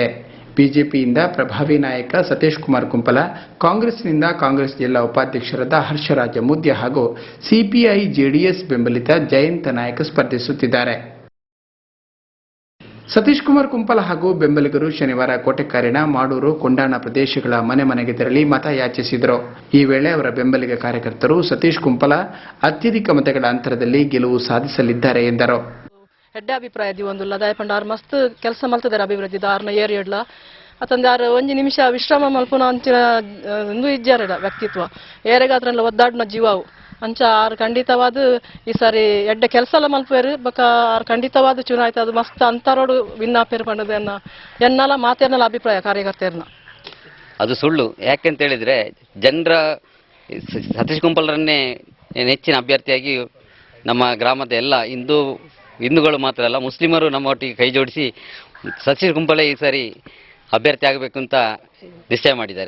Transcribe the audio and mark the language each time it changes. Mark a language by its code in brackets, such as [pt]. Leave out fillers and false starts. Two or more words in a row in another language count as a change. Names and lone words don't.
[kn] ಬಿಜೆಪಿಯಿಂದ ಪ್ರಭಾವಿ ನಾಯಕ ಸತೀಶ್ ಕುಮಾರ್ ಕುಂಪಲ, ಕಾಂಗ್ರೆಸ್ನಿಂದ ಕಾಂಗ್ರೆಸ್ ಜಿಲ್ಲಾ ಉಪಾಧ್ಯಕ್ಷರಾದ ಹರ್ಷರಾಜ ಮುದ್ಯ ಹಾಗೂ ಸಿಪಿಐ ಜೆಡಿಎಸ್ ಬೆಂಬಲಿತ ಜಯಂತ ನಾಯಕ ಸ್ಪರ್ಧಿಸುತ್ತಿದ್ದಾರೆ. ಸತೀಶ್ ಕುಮಾರ್ ಕುಂಪಲ ಹಾಗೂ ಬೆಂಬಲಿಗರು ಶನಿವಾರ ಕೋಟೆಕಾರಿನ ಮಾಡೂರು, ಕೊಂಡಾಣ ಪ್ರದೇಶಗಳ ಮನೆಗೆ ತೆರಳಿ ಮತ ಯಾಚಿಸಿದರು. ಈ ವೇಳೆ ಅವರ ಬೆಂಬಲಿಗ ಕಾರ್ಯಕರ್ತರು ಸತೀಶ್ ಕುಂಪಲ ಅತ್ಯಧಿಕ ಮತಗಳ ಅಂತರದಲ್ಲಿ ಗೆಲುವು ಸಾಧಿಸಲಿದ್ದಾರೆ ಎಂದರು. [tcy] ಎಡ್ಡೆ ಅಭಿಪ್ರಾಯ ಒಂದಿಲ್ಲ ದಯಪಂಡ ಮಸ್ತ್ ಕೆಲಸ ಮಲ್ತದಾರೆ ಅಭಿವೃದ್ಧಿ ದಾರ್ನ ಏರಿಯಡ್ಲ ಅತಂದು ಯಾರು ಒಂದು ನಿಮಿಷ ವಿಶ್ರಾಮ ಮಲ್ಪುನ ಅಂಚಿನ ಒಂದು ಇಜ್ಜಾರ ವ್ಯಕ್ತಿತ್ವ ಏರೆಗಾದ್ರಲ್ಲ ಒದ್ದಾಡಿನ ಜೀವವು ಅಂಚ ಆರು ಖಂಡಿತವಾದ ಈ ಸಾರಿ ಎಡ್ಡೆ ಕೆಲಸ ಎಲ್ಲ ಮಲ್ಪೇರು ಬಕ ಆರು ಖಂಡಿತವಾದ ಚುನಾಯಿತ ಅದು ಮಸ್ತ್ ಅಂತರೋಡು ವಿನ್ನಾಪೇರು ಪಂಡದ ಎನ್ನಲ್ಲ ಮಾತೇನಲ್ಲ ಅಭಿಪ್ರಾಯ ಕಾರ್ಯಕರ್ತರನ್ನ [kn] ಅದು ಸುಳ್ಳು. ಯಾಕೆಂತ ಹೇಳಿದ್ರೆ ಜನರ ಸತೀಶ್ ಕುಂಪಲರನ್ನೇ ನೆಚ್ಚಿನ ಅಭ್ಯರ್ಥಿಯಾಗಿ ನಮ್ಮ ಗ್ರಾಮದ ಎಲ್ಲ ಹಿಂದೂಗಳು ಮಾತ್ರ ಅಲ್ಲ ಮುಸ್ಲಿಮರು ನಮ್ಮ ಒಟ್ಟಿಗೆ ಕೈ ಜೋಡಿಸಿ ಸತೀಶ್ ಕುಂಪಲ ಈ ಸಾರಿ ಅಭ್ಯರ್ಥಿ ಆಗಬೇಕು ಅಂತ ನಿಶ್ಚಯ ಮಾಡಿದ್ದಾರೆ.